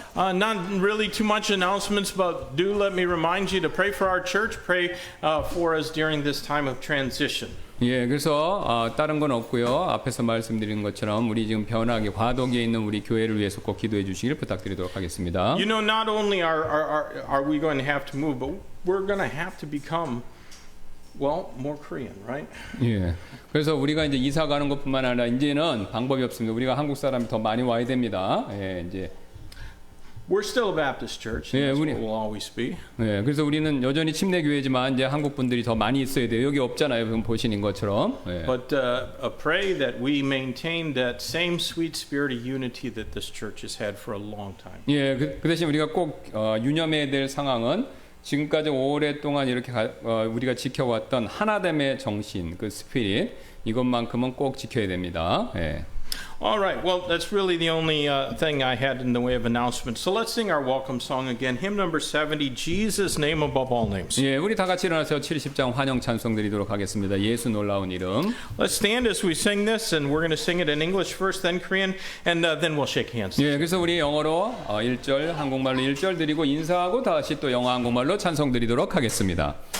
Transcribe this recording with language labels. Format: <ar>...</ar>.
<en>Not really too much announcements, but do let me remind you to pray for our church. Pray for us during this time of transition.</en> <ko>예, 그래서 다른 건 없고요. 앞에서 말씀드린 것처럼 우리 지금 변화기 과도기에 있는 우리 교회를 위해서 꼭 기도해 주시길 부탁드리도록 하겠습니다.</ko> <en>You know, not only are we going to have to move, but we're going to have to become, well, more Korean, right?</en> <ko>예, 그래서 우리가 이제 이사 가는 것뿐만 아니라 이제는 방법이 없습니다. 우리가 한국 사람이 더 많이 와야 됩니다. 예, 이제.</ko> <en>We're still a Baptist church. And that's what we'll always be.</en> <ko>예, 그래서 우리는 여전히 침례 교회지만 이제 한국 분들이 더 많이 있어야 돼요. 여기 없잖아요. 지금 보시는 것처럼. 예.</ko> <en>But pray that we maintain that same sweet spirit of unity that this church has had for a long time.</en> <ko>예, 그 대신 우리가 꼭 유념해야 될 상황은 지금까지 오랫동안 이렇게 우리가 지켜왔던 하나됨의 정신, 그 스피릿 이것만큼은 꼭 지켜야 됩니다. 예.</ko> <en>All right, well, that's really the only thing I had in the way of announcements. So let's sing our welcome song again. Hymn number 70, Jesus' name above all names.</en> <ko>예, 우리 다 같이 일어나서 70장 환영 찬송 드리도록 하겠습니다. 예수 놀라운 이름.</ko> <en>Let's stand as we sing this, and we're going to sing it in English first, then Korean, and then we'll shake hands.</en> <ko>예, 그래서 우리 영어로 1절, 한국말로 1절 드리고 인사하고 다시 또 영어 한국말로 찬송 드리도록 하겠습니다.</ko>